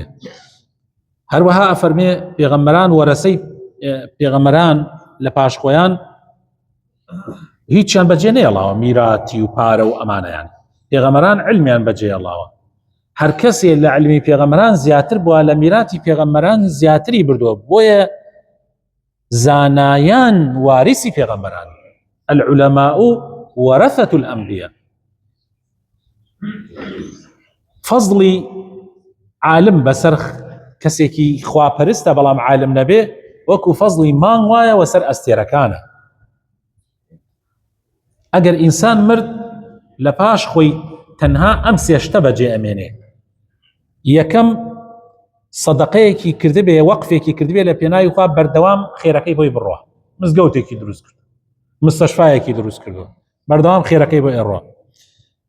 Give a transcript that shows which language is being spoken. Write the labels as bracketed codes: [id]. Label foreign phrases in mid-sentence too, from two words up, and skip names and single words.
[ckb] هەروەها ئەفەرمێ پێغەمبەران وەرەسەی پێغەمبەران لە پاشخۆیان هیچیان بەجێ نێڵاوە، میراتی و پارە و ئەمانەیان. پێغەمبەران علمیان بەجێڵاوە. هەر کەسێ لە علمی پێغەمبەران زیاتر بووە، لە میراتی پێغەمبەران زیاتری بردووە، بۆیە زانایان وارثی پێغەمبەران. [ar] العلماء ورثة الأنبياء. [ckb] فەزڵی عالم بەسەر کەسێکی خواپەرستە بەڵام عالم نەبێ وەکو فەزڵی مانگ وایە وەسەر ئەستێرەکانە. ئەگەر ئینسان مرد لە پاش خۆی تەنها ئەم سێشتە بەجێ ئەمێنێ: یەکەم سەدەقەیەکی کردبێ، وەقفێکی کردبێ لە پێناوی خوا، بەردەوام خێرەکەی بۆی بڕوا، مزگەوتێکی دروست کرد، مستەشفایەکی دروست کردو، بەردەوام خێرەکەی بۆ ئێڕوا.